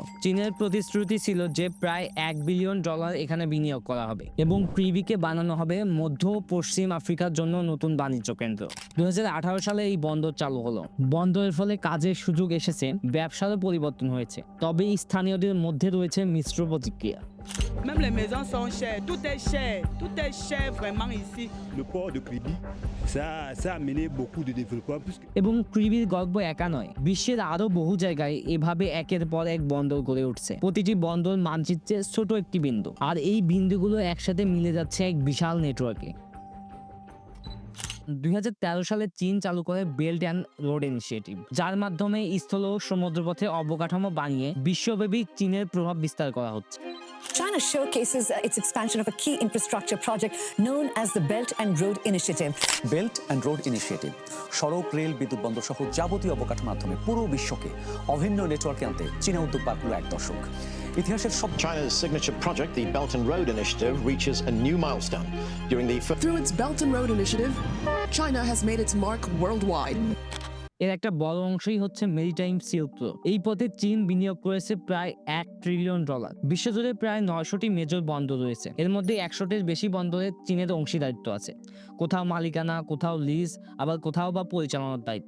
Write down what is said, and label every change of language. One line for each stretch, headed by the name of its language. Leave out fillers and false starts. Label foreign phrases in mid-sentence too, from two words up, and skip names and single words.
Bangla: চীনের প্রতিশ্রুতি ছিল যে প্রায় $1 বিলিয়ন এখানে বিনিয়োগ করা হবে এবং ক্রিবিকে বানানো হবে মধ্য পশ্চিম আফ্রিকার জন্য নতুন বাণিজ্য কেন্দ্র। ২০১৮ সালে এই বন্দর চালু হলো। বন্দরের ফলে কাজের সুযোগ এসেছে, ব্যবসারও পরিবর্তন হয়েছে। তবে স্থানীয়দের মধ্যে রয়েছে মিশ্র প্রতিক্রিয়া।
French: Même les maisons sont chères, tout est cher vraiment ici. Le port de Kribi, ça a amené beaucoup de développement.
Bangla: এবং ক্রিবির গল্প একা নয়, বিশ্বের আরো বহু জায়গায় এভাবে একের পর এক বন্দর গড়ে উঠছে। প্রতিটি বন্দর মানচিত্রে ছোট একটি বিন্দু, আর এই বিন্দুগুলো একসাথে মিলে যাচ্ছে এক বিশাল নেটওয়ার্কে। ২০১৩ সালে চীন চালু করে বেল্ট অ্যান্ড রোড ইনিশিয়েটিভ, যার মাধ্যমে স্থল ও সমুদ্রপথে অবকাঠামো বানিয়ে বিশ্বব্যাপী চীনের প্রভাব বিস্তার করা হচ্ছে।
English: China showcases its expansion of a key infrastructure project known as the Belt and Road Initiative.
Bangla: বেল্ট অ্যান্ড রোড ইনিশিয়েটিভ সড়ক, রেল, বিদ্যুৎ বন্দর সহ যাবতীয় অবকাঠামোর মাধ্যমে পুরো বিশ্বকে অভিন্ন নেটওয়ার্কে আনতে চীনা উদ্যোগ পার হলো ১ দশক। ইতিহাসের সব
English: China's signature project, the Belt and Road Initiative, reaches a new milestone during the Through its Belt and Road Initiative, China has made its mark worldwide.
Bangla: এর একটা বড় অংশই হচ্ছে মেরিটাইম সিল্ক রোড। এই পথে চীন বিনিয়োগ করেছে প্রায় $1 ট্রিলিয়ন। বিশ্বজুড়ে প্রায় ৯০০টি মেজর বন্দর রয়েছে। এর মধ্যে ১০০টির বেশি বন্দরে চীনের অংশীদারিত্ব আছে। কোথাও মালিকানা, কোথাও লিজ, আবার কোথাও বা পরিচালনার দায়িত্বে।